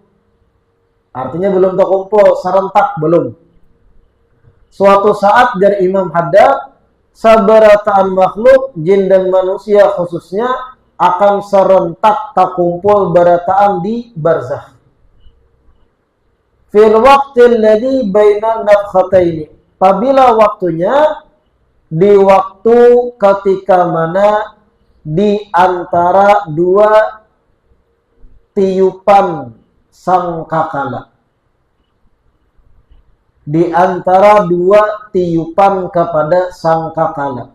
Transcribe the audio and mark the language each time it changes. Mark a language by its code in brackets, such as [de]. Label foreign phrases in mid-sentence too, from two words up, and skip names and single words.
[id] Artinya belum terkumpul, serentak belum. Suatu saat dari Imam Haddad, seberataan makhluk, jin dan manusia khususnya akan serentak terkumpul berataan di barzakh. [ar] في الوقت الذي بين النفختين. [id] Apabila waktunya di waktu ketika mana di antara dua tiupan sangkakala. Di antara dua tiupan kepada sangkakala.